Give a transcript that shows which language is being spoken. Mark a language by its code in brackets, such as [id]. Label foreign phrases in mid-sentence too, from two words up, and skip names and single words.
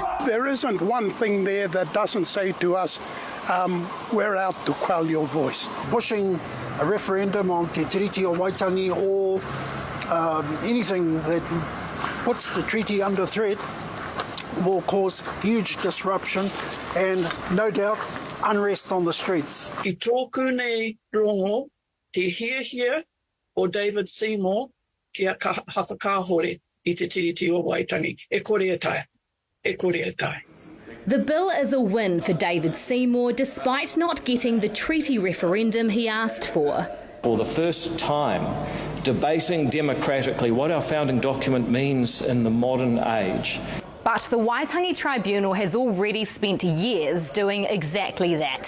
[en] There isn't one thing there that doesn't say to us, we're out to quell your voice. Pushing a referendum on Te Tiriti o Waitangi or anything that puts the treaty under threat will cause huge disruption and, no doubt, unrest on the streets. [mi] I tōku nei rongo, te hiahia o David Seymour kia hakakahore I te tiriti o Waitangi. E kore e tai. E kore e tai. [en] The bill is a win for David Seymour despite not getting the treaty referendum he asked for. For the first time, debating democratically what our founding document means in the modern age. But the Waitangi Tribunal has already spent years doing exactly that.